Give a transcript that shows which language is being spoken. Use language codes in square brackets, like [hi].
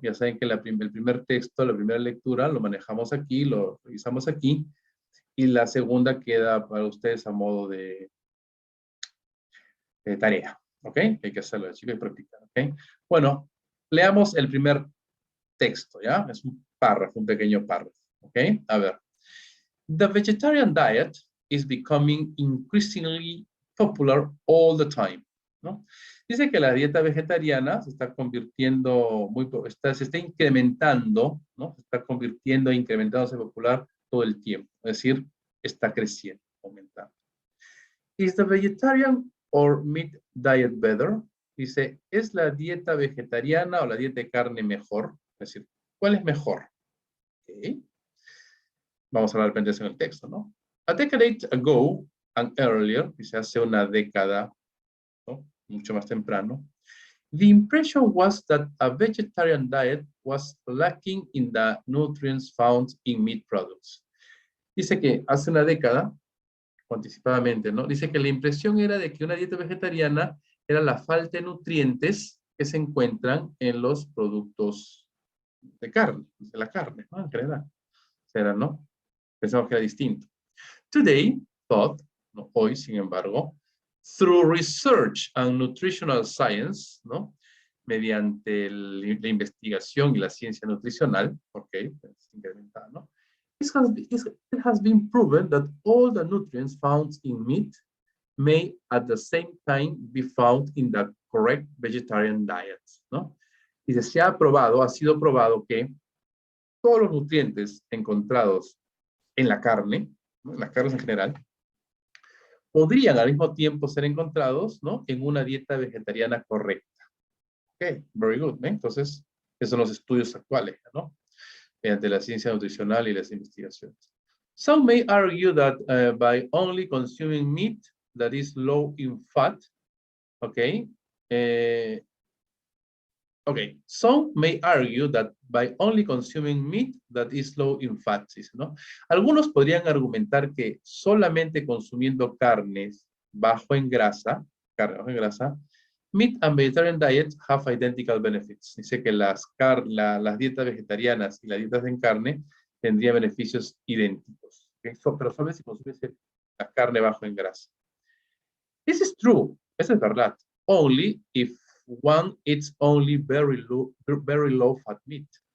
[es] Ya saben que el primer texto, la primera lectura, lo manejamos aquí, lo revisamos aquí, y la segunda queda para ustedes a modo de tarea, ¿ok? Hay que hacerlo, chicos, y practicar, ¿ok? Bueno, leamos el primer texto, ¿ya? Es un párrafo, un pequeño párrafo, ¿ok? A ver. [en] The vegetarian diet is becoming increasingly popular all the time, ¿no? [es] Dice que la dieta vegetariana se está convirtiendo, se está incrementando, ¿no? Se está convirtiendo e incrementándose popular todo el tiempo. Es decir, está creciendo, aumentando. [en] Is the vegetarian or meat diet better? [es] Dice, ¿es la dieta vegetariana o la dieta de carne mejor? Es decir, ¿cuál es mejor? Okay. Vamos a hablar de en el texto, ¿no? [en] A decade ago and earlier, [es] dice hace una década, ¿no? Mucho más temprano, [en] the impression was that a vegetarian diet was lacking in the nutrients found in meat products. [es] Dice que hace una década, anticipadamente, ¿no? Dice que la impresión era de que una dieta vegetariana era la falta de nutrientes que se encuentran en los productos de carne, de la carne, ¿no? En general. Será, ¿no? Pensamos que era distinto. [en] Today, thought, [es] ¿no? Hoy, sin embargo, [en] through research and nutritional science, ¿no? [es] Mediante la investigación y la ciencia nutricional, ok, es incrementada, ¿no? [en] It has been proven that all the nutrients found in meat may at the same time be found in the correct vegetarian diet, ¿no? [es] Y se ha probado, ha sido probado que todos los nutrientes encontrados en la carne, ¿no? En las carnes en general, podrían al mismo tiempo ser encontrados, ¿no? En una dieta vegetariana correcta. [en] Ok, very good, [es] ¿eh? Entonces, esos son los estudios actuales, ¿no? Mediante la ciencia nutricional y las investigaciones. [en] Some may argue that by only consuming meat that is low in fat, okay, okay, some may argue that by only consuming meat that is low in fat, ¿no? [es] Algunos podrían argumentar que solamente consumiendo carnes bajo en grasa, [en] meat and vegetarian diets have identical benefits. [es] Dice que las dietas vegetarianas y las dietas en carne tendrían beneficios idénticos. ¿Okay? Pero solo si consumes la carne bajo en grasa. [en] This is true. [es] Eso es verdad. [en] Only if one eats only very low fat meat.